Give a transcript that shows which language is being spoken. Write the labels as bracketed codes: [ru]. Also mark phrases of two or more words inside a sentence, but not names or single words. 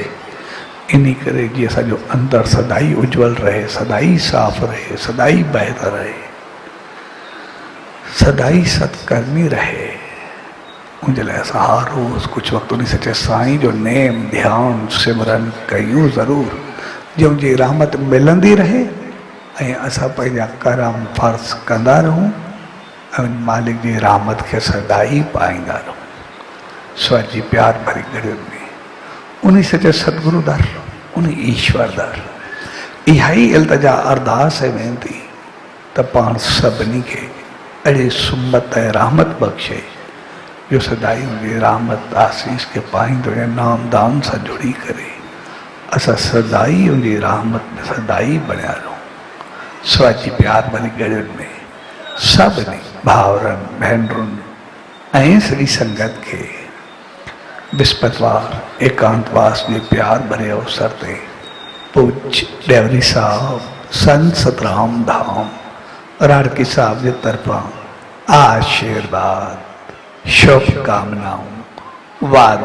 [sd] इन करे जीअं असांजो अंदरि सदाई उज्जवल रहे, सदाई साफ़ रहे, सदाई बहितर रहे, सदाई सत्कर्मी रहे, उनजे लाइ असां हर रोज़ कुझु वक़्तु उन सचे साईं जो नेम ध्यानु सिमरन कयूं ज़रूरु, जो उनजी रहमत मिलंदी रहे ऐं असां पंहिंजा करम फर्ज़ कंदा रहूं ऐं मालिक जी रहमत खे सदाई पाईंदा रहूं। स्वर जी प्यार भरी गड़ियुनि में उन सचे सतगुरु दर, उन ईश्वर दर इहा ई इल्तिजा अरदास ऐं वेनती त पाण सभिनी खे अहिड़ी सुमत ऐं रहमत बख़्शे जो सदाई उनजी रहमत आसीस खे पाईंदो ऐं नाम दान सां जुड़ी करे असां सदाई उनजी रहमत में सदाई बणिया रहूं। स्वर जी प्यार भरी गड़ियुनि में सभिनी भाउरनि भेनरुनि ऐं सॼी संगत खे विस्पतवार एकांतवास जे प्यार भरे अवसर ते पूज्य डेवरी साहब संत सतराम धाम राड़की साहब जे तरफां आशीर्वाद, शुभकामनाऊं, वाधायूं।